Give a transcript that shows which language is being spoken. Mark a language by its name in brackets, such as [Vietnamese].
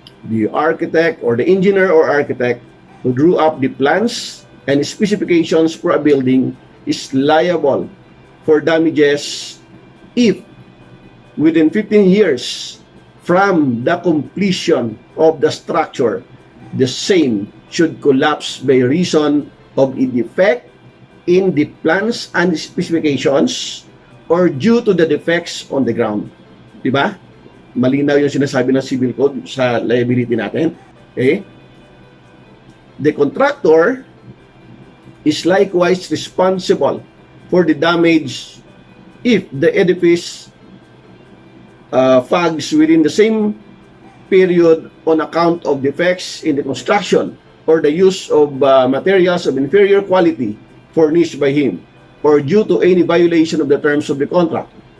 [English] The architect or the engineer or architect who drew up the plans and specifications for a building is liable for damages if within 15 years from the completion of the structure, the same should collapse by reason of a defect in the plans and specifications or due to the defects on the ground. [Filipino] Diba? Malinaw yung sinasabi ng Civil Code sa liability natin. [English] Okay? The contractor is likewise responsible for the damage if the edifice fags within the same period on account of defects in the construction or the use of materials of inferior quality furnished by him or due to any violation of the terms of the contract.